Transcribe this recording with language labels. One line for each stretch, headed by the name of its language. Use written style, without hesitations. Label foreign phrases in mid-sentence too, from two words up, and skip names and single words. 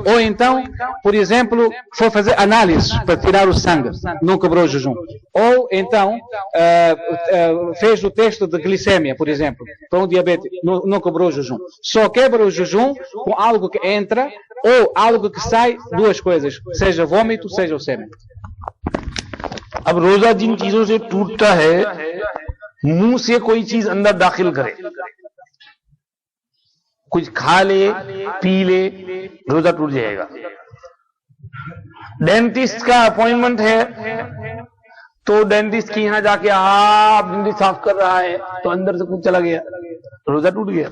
Portuguese: Ou então, por exemplo, foi fazer análises para tirar o sangue, não quebrou o jejum. Ou então, fez o teste de glicemia, por exemplo, para um diabético, não quebrou o jejum. Só quebra o jejum com algo que entra ou algo que sai, duas coisas, seja vômito, seja o sêmen.
Hindi: अब रोजा जिन चीजों से टूटता है, मुंह से कोई चीज अंदर दाखिल करे, कुछ खा ले, पी ले, रोजा टूट जाएगा। डेंटिस्ट का अपॉइंटमेंट है, तो डेंटिस्ट के यहां जाके आप डेंटिस्ट साफ कर रहा है, तो अंदर से कुछ चला गया, रोजा टूट गया।